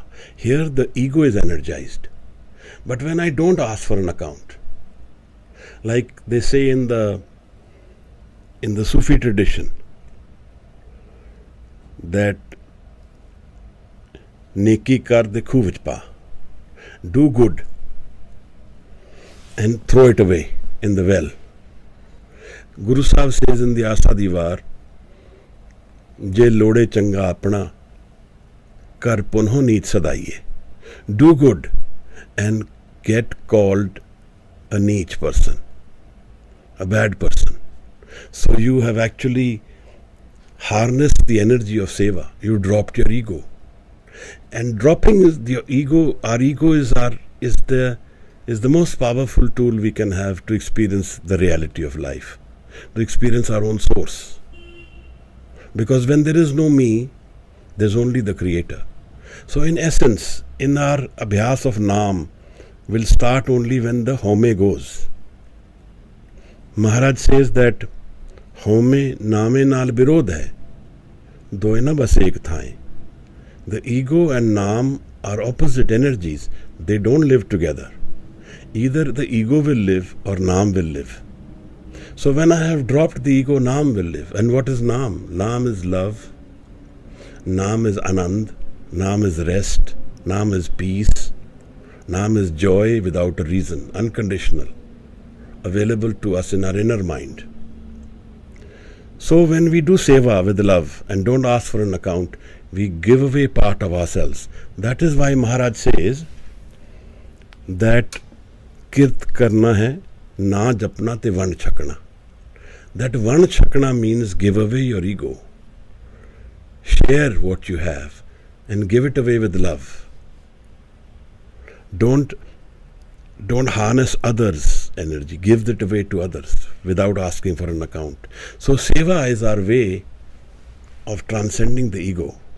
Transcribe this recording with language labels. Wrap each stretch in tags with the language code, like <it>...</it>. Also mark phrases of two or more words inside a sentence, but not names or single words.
<en>Here the ego is energized. But when I don't ask for an account, like they say in the Sufi tradition, that</en> <pa>ਨੇਕੀ ਕਰ ਦੇ ਖੂਹ ਵਿਚ ਪਾ,</pa> <en>do good and throw it away in the well. Guru Sahib says in the Asa Diwar,</en> <pa>ਜੇ ਲੋੜੇ ਚੰਗਾ ਆਪਣਾ ਕਰ ਪੁੰਨਹੁ ਨੀਚ ਸਦਾਈਐ.</pa> <en>Do good and get called a neech person, a bad person. So you have actually harnessed the energy of seva. You dropped your ego. And dropping your ego, our ego is the most powerful tool we can have to experience the reality of life, to experience our own source. Because when there is no me, there's only the Creator. So in essence, in our abhyas of Naam will start only when the home goes. Maharaj says that</en> <pa>ਹਉਮੈ ਨਾਵੈ ਨਾਲਿ ਵਿਰੋਧੁ ਹੈ ਦੁਇ ਨ ਵਸਹਿ ਇਕ ਠਾਇ.</pa> <en>The ego and Naam are opposite energies. They don't live together. Either the ego will live or Naam will live. So when I have dropped the ego, Naam will live. And what is Naam? Naam is love. Naam is Anand. Naam is rest. Naam is peace. Naam is joy without a reason, unconditional, available to us in our inner mind. So when we do seva with love and don't ask for an account, we give away part of ourselves. That is why Maharaj says that</en> <pa>ਕਿਰਤ ਕਰਨਾ ਹੈ ਨਾਮ ਜਪਣਾ ਤੇ ਵੰਡ ਛਕਣਾ.</pa> <en>That</en> <pa>ਵੰਡ ਛਕਣਾ</pa> <en>means give away your ego. Share what you have and give it away with love. Don't harness others' energy. Give it away to others without asking for an account. So seva is our way of transcending the ego.</en>